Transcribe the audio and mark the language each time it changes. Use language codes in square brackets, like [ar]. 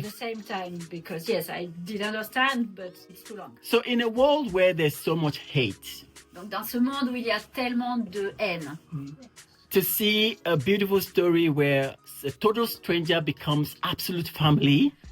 [en] the same time, because yes, I did understand, but it's too long. So in a world where there's so much hate, [fr] Donc dans ce monde où il y a tellement de haine, [en] to see a beautiful story where a total stranger becomes absolute family,